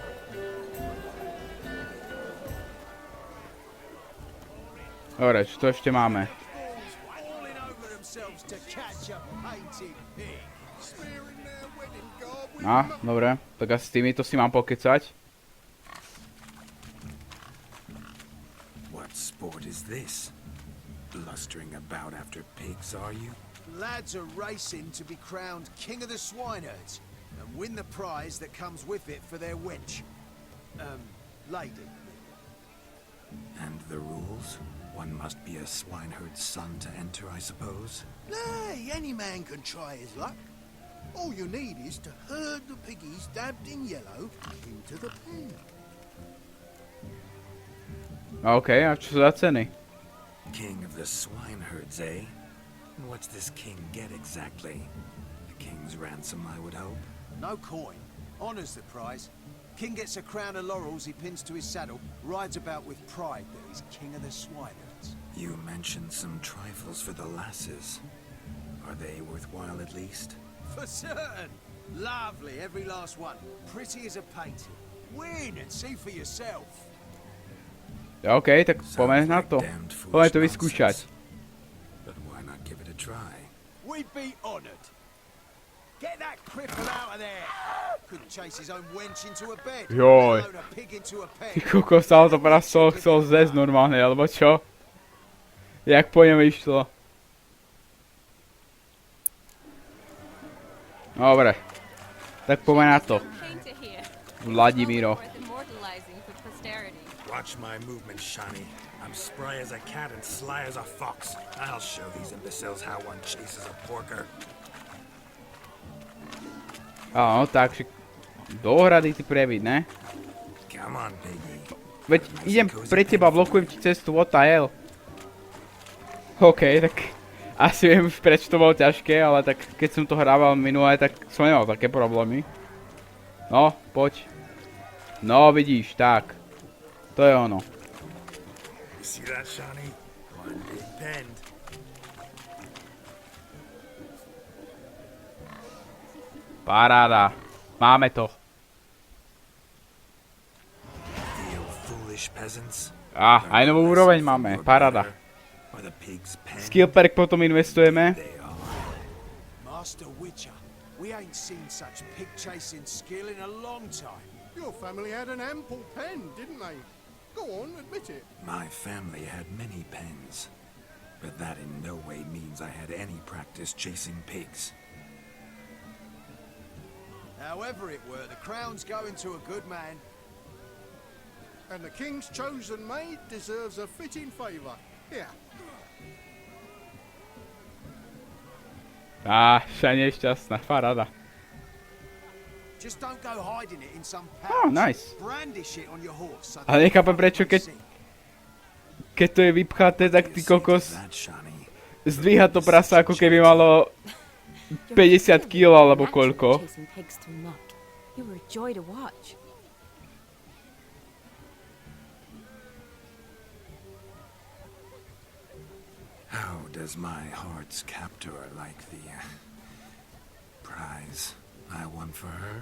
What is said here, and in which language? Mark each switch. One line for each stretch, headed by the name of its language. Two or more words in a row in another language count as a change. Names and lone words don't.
Slovak: Dobre, čo to ešte máme? Dobre, tak asi s týmito si mám pokecať.
English: What sport is this? Blustering about after pigs, are you? Lads are racing to be crowned king of the swineherds and win the prize that comes with it for their wench. Lady. And the rules? One must be a swineherd's son to enter, I suppose? Nay, any man can try his luck. All you need is to herd the piggies dabbed in yellow into the pen.
Slovak: OK, a čo za ceny?
English: King of the swineherds, eh? And what's this king get exactly? The king's ransom, I would hope? No coin. Honours the prize. King gets a crown of laurels he pins to his saddle, rides about with pride that he's king of the swineherds. You mentioned some trifles for the lasses. Are they worthwhile at least? For certain. Lovely, every last one. Pretty as a painting. Win and see for yourself.
Slovak: OK, tak poďme na to. Poďme to vyskúšať.
English: But why not give it a try? We'd be honoured. Get that cripple out of there. Couldn't chase his own wench into a bed.
Slovak: Joj.
English: Let alone a pig into a pen.
Slovak: Ty kokos, ale to praso chcel zesť normálne, alebo čo? Jak po ňom išlo? Dobre. Tak poďme na to. Vladimíro.
English: Watch my movement, Shani. I'm spry as a cat and sly as a fox. I'll show these imbeciles how one chases a porker.
Slovak: Áno, tak do ohrady ty previd, ne?
English: Come on, piggy.
Slovak: Veď idem pre teba, blokujem ti cestu,
English: what the hell?
Slovak: OK, tak asi viem už prečo to bolo ťažké, ale tak keď som to hrával minulé, tak som nemal také problémy. No, poď. No, vidíš, tak. To je ono.
English: You see that, Shani? One big pen.
Slovak: Paráda. Máme to.
English: Feel foolish peasants.
Slovak: Aj novú úroveň máme. Paráda.
English: Skill perk
Slovak: potom investujeme.
English: Master Witcher, we ain't seen such pig chasing skill in a long time. Your family had an ample pen, didn't they? Go on, admit it. My family had many pens, but that in no way means I had any practice chasing pigs. However it were, the crown's going to a good man. And the king's chosen maid deserves a fitting favour. Here.
Slovak: Shani je šťastná, paráda.
English: Just don't go hiding it in some Oh, pouch. nice. Brandish it on your horse. So
Slovak: Ale nechápem prečo, keď to je vypchaté, tak ty kokos zdvíha to prasa, ako keby malo 50 kg alebo koľko.
English: You were a joy to watch. How does my heart's captor like the prize I won for her?